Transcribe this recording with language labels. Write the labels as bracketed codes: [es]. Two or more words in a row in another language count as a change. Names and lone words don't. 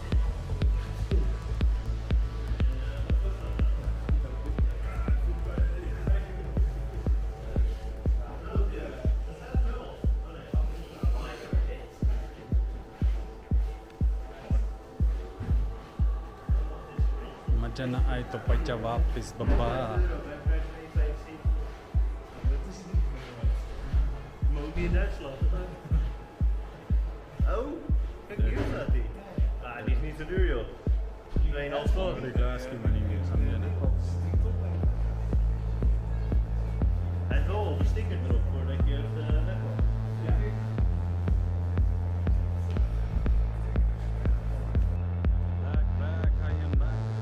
[hns] मजा ना आए तो पैसा वापस बाबा। [nl] Oh, kijk hier staat die. Ah, die is niet zo duur joh. 2,5 ton. [hns] बड़ी क्लास की बनी हुई है, समझे ना। [nl] Hij heeft wel een sticker erop voordat je het wegkomt. [en] Back, I am back.